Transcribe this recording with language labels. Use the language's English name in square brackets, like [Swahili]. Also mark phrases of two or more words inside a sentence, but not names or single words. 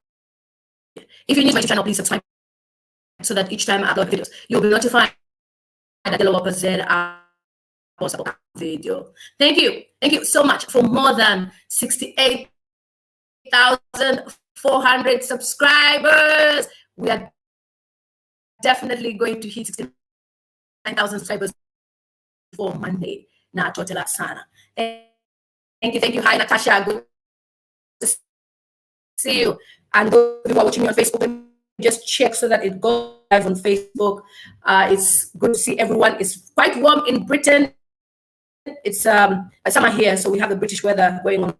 [English] If you're new to my channel, please subscribe so that each time I upload videos, you'll be notified that Ghetto Z post a video. Thank you so much for more than 68,400 subscribers. We are definitely going to hit 69,000 subscribers before Monday. [Bemba] Na totela sana. [English] Thank you. Hi Natasha, good to see you. And those who are watching me on Facebook, just check so that it goes live on Facebook. It's good to see everyone. It's quite warm in Britain. It's summer here, so we have the British weather going on.